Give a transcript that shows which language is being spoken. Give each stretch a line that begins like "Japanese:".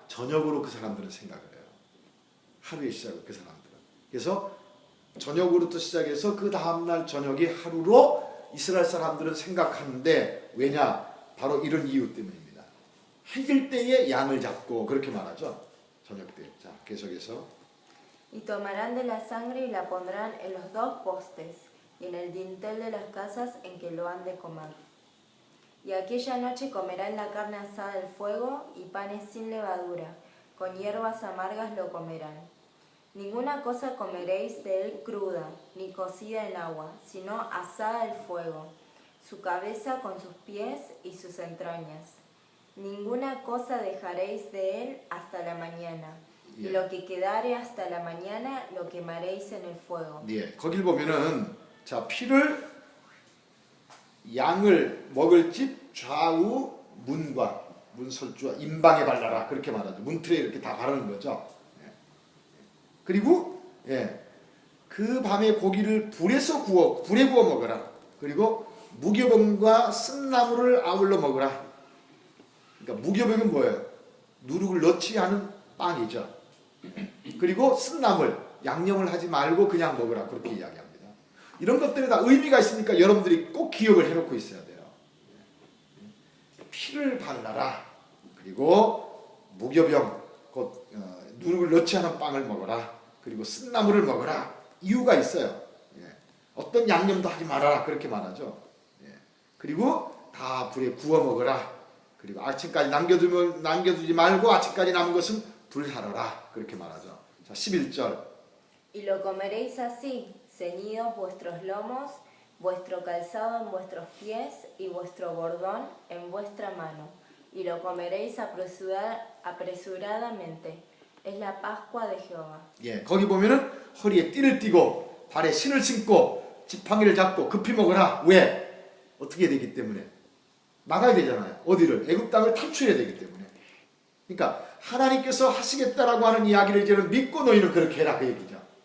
Korean: 저녁으로 그 사람들은 생각을 해요. 하루의 시작은 그 사람들은. 그래서 저녁으로부터 시작해서 그 다음날 저녁이 하루로 이스라엘 사람들은 생각하는데, 왜냐? 바로 이런 이유 때문입니다. 해질 때에 양을 잡고 그렇게 말하죠. 저녁 때. 자, 계속해서.
Spanish: Y tomarán de la sangre y la pondrán en los 2 postes y en el dintel de las casas en que lo han de comer. Y aquella noche comerán la carne asada del fuego y panes sin levadura, con hierbas amargas lo comerán. Ninguna cosa comeréis de él cruda, ni cocida en agua, sino asada al fuego, su cabeza con sus pies y sus entrañas. Ninguna cosa dejaréis de él hasta la mañana, y lo que quedare hasta la mañana lo quemaréis en el fuego.
Korean: 예, 거길 보면은, 자, 피를 양을 먹을 집 좌우 문설주와 임방에 발라라. 그렇게 말하죠. 문틀에 이렇게 다 바르는 거죠. 예. 그리고 그 밤에 고기를 불에 구워 먹어라. 그리고 무교병과 쓴나물을 아울러 먹어라. 그러니까 무교병은 뭐예요? 누룩을 넣지 않은 빵이죠. 그리고 쓴나물, 양념을 하지 말고 그냥 먹으라. 그렇게 이야기합니다. 이런 것들이 다 의미가 있으니까 여러분들이 꼭 기억을 해놓고 있어야 돼요. 피를 발라라. 그리고 무교병, 곧 누룩을 넣지 않은 빵을 먹어라. 그리고 쓴나물을 먹어라. 이유가 있어요. 어떤 양념도 하지 말아라. 그렇게 말하죠. 그리고 다 불에 구워 먹어라. 그리고 아침까지 남겨두지 말고 아침까지 남은 것은 불사르라. 그렇게 말하죠. 자, 11절.
Spanish: Y lo comeréis así, ceñidos vuestros lomos, vuestro calzado en vuestros pies y vuestro bordón en vuestra mano, y lo comeréis apresuradamente. Es la Pascua de Jehová.
Korean: 예, 거기 보면은 허리에 띠를 띠고 발에 신을 신고 지팡이를 잡고 급히 먹으라. 왜? 어떻게 되기 때문에? 나가야 되잖아요. 어디를? 애굽 땅을 탈출해야 되기 때문에. 그러니까 하나님께서 하시겠다라고 하는 이야기를 이제는 믿고 너희는 그렇게 해라 그 얘기죠.